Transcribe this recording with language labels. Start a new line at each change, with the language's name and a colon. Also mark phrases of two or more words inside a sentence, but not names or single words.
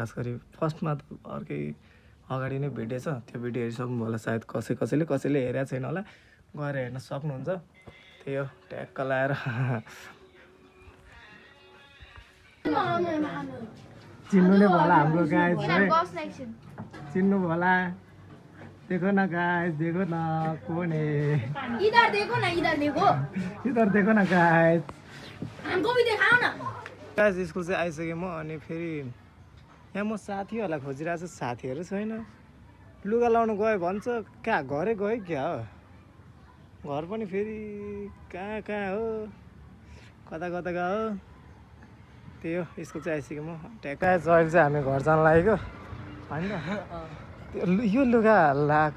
Nepali: खास गरी फर्स्टमा त अर्कै अगाडि नै भिडियो छ, त्यो भिडियो हेरिसक्नु होला सायद, कसैले हेरेको छैन होला, गएर हेर्न सक्नुहुन्छ। त्यही हो, ट्याक्क लाएर चिन्नु नै होला हाम्रो गाइस है, चिन्नु होला।
Hindi: देखो न गाइस, देखो न कौन है, इधर देखो ना, इधर देखो न गाइस, हमको भी दिखाओ ना।
Nepali: गाइस स्कुल चाहिँ आइसकेँ म, अनि फेरि यहाँ म साथीहरूलाई खोजिरहेको छु, साथीहरू छैन। लुगा लाउनु गयो भन्छ, कहाँ घरै गयो क्या हो, घर पनि फेरि कहाँ हो, कता हो। त्यही हो, स्कुल चाहिँ आइसक्यो म। ट्याक्क अहिले चाहिँ हामी घर जान लागेको होइन, त्यो यो लुगा लगाएको।